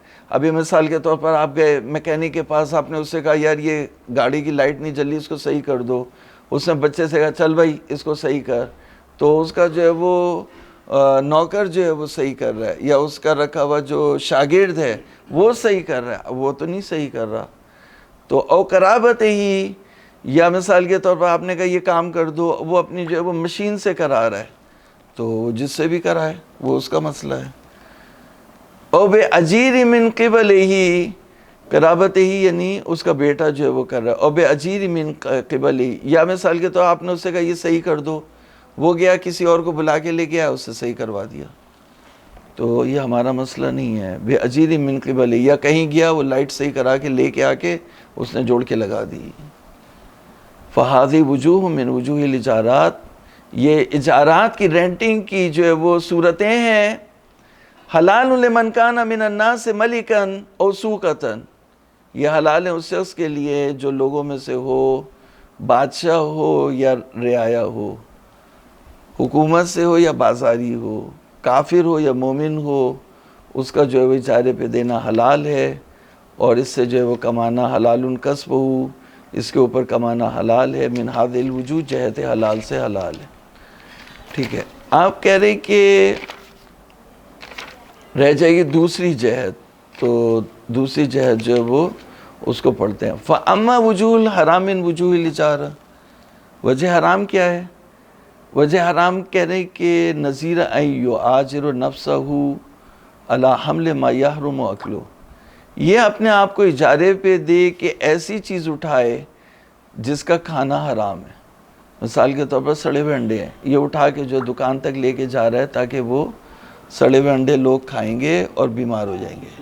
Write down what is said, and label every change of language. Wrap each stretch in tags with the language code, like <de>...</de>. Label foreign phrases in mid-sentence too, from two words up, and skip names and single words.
<ur>ابھی مثال کے طور پر آپ گئے میکینک کے پاس، آپ نے اس سے کہا یار یہ گاڑی کی لائٹ نہیں جل رہی، اس کو صحیح کر دو، اس نے بچے سے کہا چل بھائی اس کو صحیح کر، تو اس کا جو ہے وہ نوکر جو ہے وہ صحیح کر رہا ہے، یا اس کا رکھا ہوا جو شاگرد ہے وہ صحیح کر رہا ہے، وہ تو نہیں صحیح کر رہا۔ تو</ur> <ar>او قرابت ہی،</ar> <ur>یا مثال کے طور پر آپ نے کہا یہ کام کر دو، وہ اپنی جو ہے وہ مشین سے کرا رہا ہے، تو جس سے بھی کرائے وہ اس کا مسئلہ ہے۔</ur> <ar>او بے اجیر من قبل ہی، قرابت ہی</ar> <ur>یعنی اس کا بیٹا جو ہے وہ کر رہا ہے،</ur> <ar>او بے اجیر من قبل ہی،</ar> <ur>یا مثال کے طور آپ نے اس سے کہا یہ صحیح کر دو، وہ گیا کسی اور کو بلا کے لے گیا، اس سے صحیح کروا دیا، تو یہ ہمارا مسئلہ نہیں ہے۔</ur> <ar>بے اجیر من قبل ہی،</ar> <ur>یا کہیں گیا وہ لائٹ صحیح کرا کے لے کے آ کے اس نے جوڑ کے لگا دی۔</ur> <ar>فہذی وجوہ من وجوہ الاجارات،</ar> <ur>یہ اجارات کی رینٹنگ کی جو ہے وہ صورتیں ہیں،</ur> <ar>حلال لمن کان من الناس ملکا او سوقتا،</ar> <ur>یہ حلال ہے اس شخص کے لیے جو لوگوں میں سے ہو، بادشاہ ہو یا رعایا ہو، حکومت سے ہو یا بازاری ہو، کافر ہو یا مومن ہو، اس کا جو ہے وہ اجارے پہ دینا حلال ہے، اور اس سے جو ہے وہ کمانا حلال کسب ہو، اس کے اوپر کمانا حلال ہے،</ur> <ar>من ھذہ الوجوہ،</ar> <ur>جہت حلال سے حلال ہے۔ ٹھیک ہے، آپ کہہ رہے کہ رہ جائے گی دوسری جہت، تو دوسری جہت جو ہے وہ اس کو پڑھتے ہیں۔</ur> <ar>فَأَمَّا وُجُوهُ الْحَرَامِ مِنْ وُجُوهِ الْإِجَارَةِ،</ar> <ur>وجہ حرام کیا ہے؟ وجہ حرام کہہ رہے کہ</ur> <ar>نظیر ان یعاجر نفسہ علی حمل ما یحرم اکلہ،</ar> <ur>یہ اپنے آپ کو اجارے پہ دے کہ ایسی چیز اٹھائے جس کا کھانا حرام ہے۔ مثال کے طور پر سڑے ہوئے انڈے ہیں، یہ اٹھا کے جو دکان تک لے کے جا رہا ہے تاکہ وہ سڑے ہوئے انڈے لوگ کھائیں گے اور بیمار ہو جائیں گے۔</ur>